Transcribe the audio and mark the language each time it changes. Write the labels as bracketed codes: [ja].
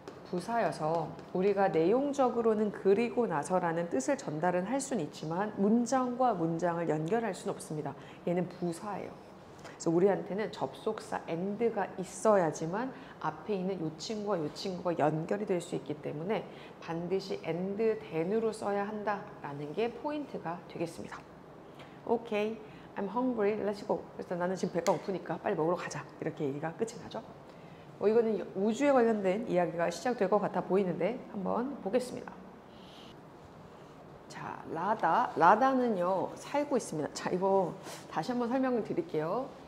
[ko] 부사여서 우리가 내용적으로는 그리고 나서라는 뜻을 전달은 할 수는 있지만 문장과 문장을 연결할 수는 없습니다. 얘는 부사예요. 그래서 우리한테는 접속사 and가 있어야지만 앞에 있는 이 친구와 이 친구가 연결이 될 수 있기 때문에 반드시 and then으로 써야 한다라는 게 포인트가 되겠습니다. 오케이, [en] I'm hungry, let's go. [ko] 그래서 나는 지금 배가 고프니까 빨리 먹으러 가자. 이렇게 얘기가 끝이 나죠. 이거는 우주에 관련된 이야기가 시작될 것 같아 보이는데 한번 보겠습니다. 자, 라다는요 살고 있습니다. 자, 이거 다시 한번 설명을 드릴게요.